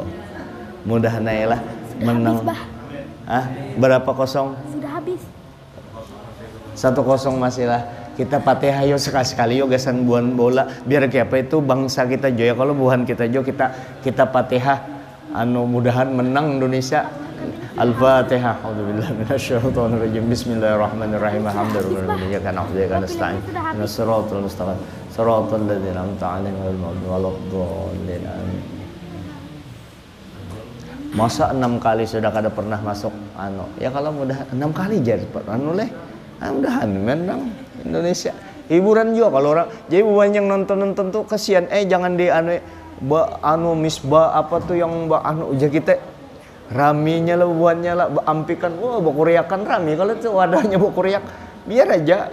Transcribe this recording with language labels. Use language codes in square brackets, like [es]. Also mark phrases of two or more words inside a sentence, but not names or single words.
[bjn] Mudahan aja lah menang. Berapa kosong? Sudah habis. 1-0 masih lah. Kita Fatihah yo sekali-sekali yo gasan buan bola biar kayak apa itu bangsa kita jo ya, kalau buhan kita jo kita Fatihah mudahan menang Indonesia. Al-Fatihah. [ar] أعوذ بالله من الشيطان الرجيم. بسم الله الرحمن الرحيم. الحمد لله وبحمده نستعين. صراط المستقيم. صراط الذين أنعمت عليهم غير المغضوب عليهم. [bjn] Masa 6 kali sudah kada pernah masuk ya kalau mudah 6 kali jar leh. Mudahan menang Indonesia. Hiburan juga kalau orang jadi banyak nonton tuh kasihan. Jangan di misbah apa tuh yang ujar kita raminya lah buannya lah ampikan bakuriakan rami kalau tuh wadahnya bakuriak biar aja.